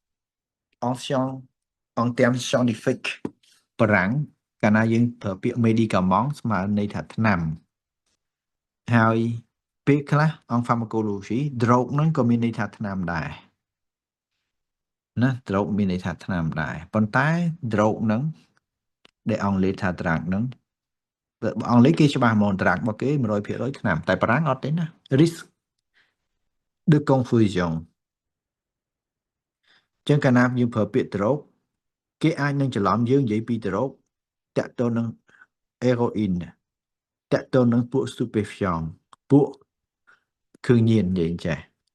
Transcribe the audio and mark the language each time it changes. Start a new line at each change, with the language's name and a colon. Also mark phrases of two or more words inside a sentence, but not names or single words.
Khmer: អង្គតាម scientific បារាំងកាលណាយើងប្រើពាក្យ medicament ស្មើន័យថាថ្នាំហើយពេលខ្លះអង្គ pharmacology drug ហ្នឹងក៏មានន័យថាថ្នាំដែរណា drug មានន័យថាថ្នាំដែរប៉ុន្តែ drug ហ្នឹងដែលអង់គ្លេសថា drug ហ្នឹងអង់គ្លេសគេច្បាស់ហ្មង drug របស់គេ 100% ថ្នាំតែបារាំងអត់ទេណា
French: risk de confusion
Khmer: ចឹងកាលណាយើងប្រើពាក្យ drug គេអាចនឹងច្រឡំយើងនិយាយពី drug តាក់ទងនឹង heroin តាក់ទងនឹងពួក stupéfiant ពួកគ្រឿងញៀននិយាយចេះ